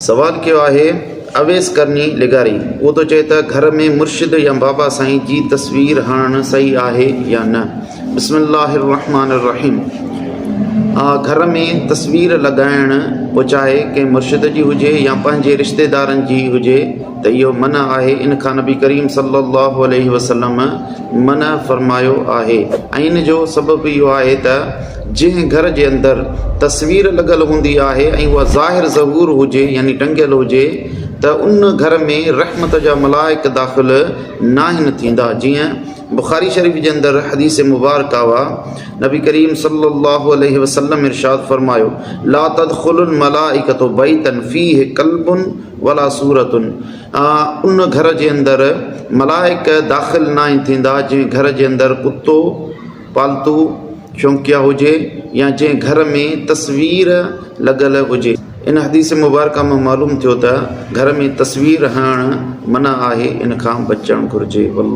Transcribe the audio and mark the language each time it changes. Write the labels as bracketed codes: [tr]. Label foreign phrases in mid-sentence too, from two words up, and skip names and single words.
[sd] सवाल कयो आहे अवेस करनी लिगारी। वो तो चए त घर में मुर्शिद या बाबा साईं जी तस्वीर हणणु सही आहे या न। [ar] بسم الله الرحمن الرحيم. [sd] घर में तस्वीर लॻाइण पोइ चाहे कंहिं मुर्शिद जी हुजे या पंहिंजे रिश्तेदारनि जी हुजे त इहो मना आहे। इन खां नबी करीम [ar] صلى الله عليه وسلم [sd] मना फरमायो आहे। ऐं इन जो सबबु इहो आहे त जंहिं घर जे अंदरि तस्वीर लॻल हूंदी आहे ऐं उहा ज़ाहिर ज़हूर हुजे यानी टंगियल हुजे त उन घर में रहमत जा मलाइक दाख़िल नाहिनि थींदा। जीअं बुखारी शरीफ़ जे अंदरि हदीस मुबारक हुआ, नबी करीम [ar] صلى الله عليه وسلم [sd] इरशाद फरमायो, [ar] لا تدخل الملائكة بيتا فيه كلب ولا صورة. [sd] उन घर जे अंदरि मलाइक दाख़िल नाहिनि थींदा जंहिं घर जे अंदरि कुतो पालतू शौंकिया हुजे या जंहिं घर में तस्वीर लॻल हुजे। इन हदीस मुबारक में मालूम थियो त घर में तस्वीर हणणु मना आहे, इन खां बचणु घुरिजे।